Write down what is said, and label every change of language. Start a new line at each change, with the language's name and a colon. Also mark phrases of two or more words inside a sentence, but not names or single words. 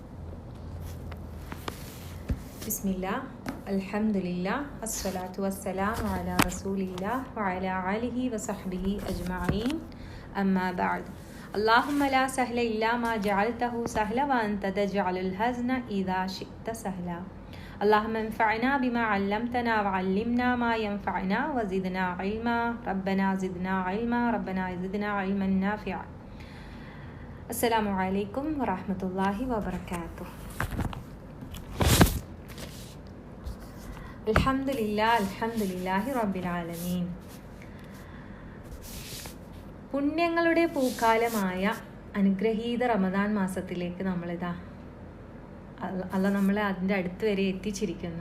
Arabic: بسم الله الحمد لله الصلاة والسلام على رسول الله وعلى آله وصحبه أجمعين أما بعد اللهم لا سهل إلا ما جعلته سهلا وأنت تجعل الحزن إذا شئت سهلا اللهم انفعنا بما علمتنا وعلمنا ما ينفعنا وزدنا علما ربنا زدنا علما نافعا. السلام عليكم ورحمة الله وبركاته. الحمد لله رب العالمين.
Malayalam: പുണ്യങ്ങളുടെ പൂക്കാലമായ അനുഗ്രഹീത റമദാൻ മാസത്തിലേക്ക് നമ്മളിതാ അല്ല നമ്മളെ അതിൻ്റെ അടുത്ത് വരെ എത്തിച്ചിരിക്കുന്നു.